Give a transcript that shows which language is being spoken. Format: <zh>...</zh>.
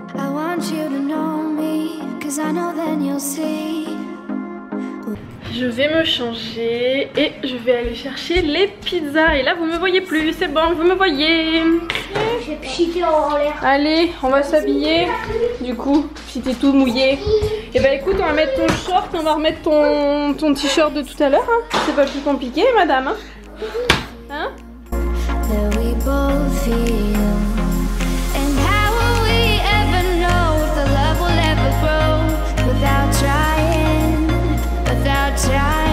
<en>I want you to know me, 'cause I know then you'll see.</en> <fr>Je vais me changer et je vais aller chercher les pizzas. Et là vous me voyez plus, c'est bon, vous me voyez. J'ai pchité en l'air. Allez, on va s'habiller. Du coup, si t'es tout mouillé. Et bah écoute, on va mettre ton short, on va remettre ton t-shirt de tout à l'heure. Hein. C'est pas plus compliqué, madame. Hein?</fr> <en>That we both feel. And how will we ever know if the love will ever grow without trying, without trying?</en>